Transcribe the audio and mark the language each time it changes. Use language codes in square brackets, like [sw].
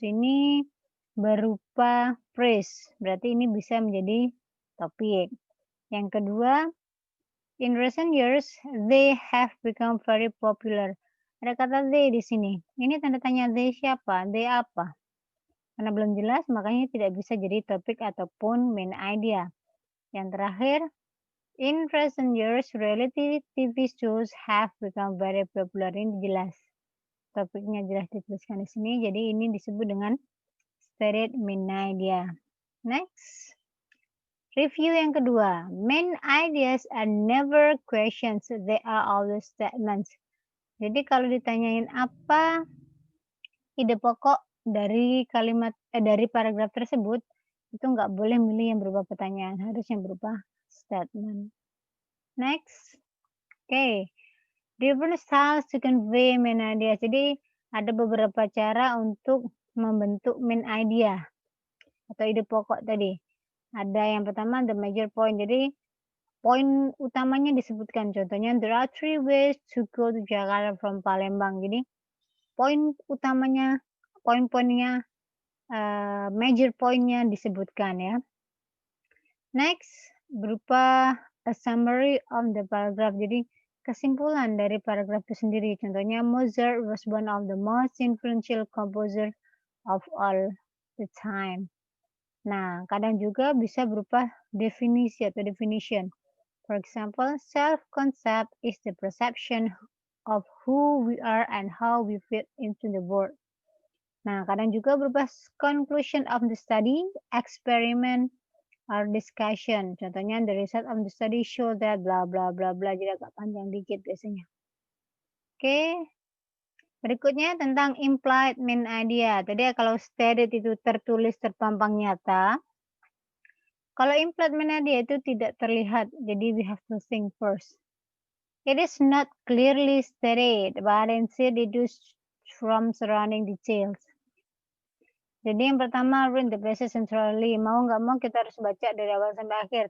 [id] Ini berupa phrase, berarti ini bisa menjadi topik. Yang kedua, [en] in recent years, they have become very popular. [id] Ada kata they di sini. Ini tanda tanya they siapa? They apa? Karena belum jelas, makanya tidak bisa jadi topik ataupun main idea. Yang terakhir, [en] in recent years, reality TV shows have become very popular. [id] Ini jelas. Topiknya jelas dituliskan di sini, jadi ini disebut dengan stated main idea. Next. Review yang kedua. [en] Main ideas are never questions, they are always statements. [id] Jadi kalau ditanyain apa ide pokok dari dari paragraf tersebut, itu nggak boleh milih yang berupa pertanyaan, harus yang berupa statement. Next. Oke. [en] Different styles to convey main idea. [id] Jadi ada beberapa cara untuk membentuk main idea atau ide pokok tadi. Ada yang pertama [en] the major point. [id] Jadi poin utamanya disebutkan. [en] Contohnya there are 3 ways to go to Jakarta from Palembang. [id] Jadi poin utamanya, poin-poinnya, major poinnya disebutkan ya. [en] Next, berupa a summary of the paragraph. [id] Jadi kesimpulan dari paragraf itu sendiri. [en] Contohnya Mozart was one of the most influential composer of all the time. [id] Nah, kadang juga bisa berupa definisi atau definition. [en] For example, self-concept is the perception of who we are and how we fit into the world. [id] Nah, kadang juga berupa [en] conclusion of the study, experiment, or discussion. Contohnya, the result of the study show that bla bla bla bla. [id] Jadi agak panjang dikit biasanya. Oke. Berikutnya tentang implied main idea. Tadi kalau stated itu tertulis terpampang nyata. Kalau implied main idea itu tidak terlihat. [en] Jadi we have to think first. It is not clearly stated, but instead deduced from surrounding details. [id] Jadi yang pertama [en] read the passage centrally. [id] Mau nggak mau kita harus baca dari awal sampai akhir.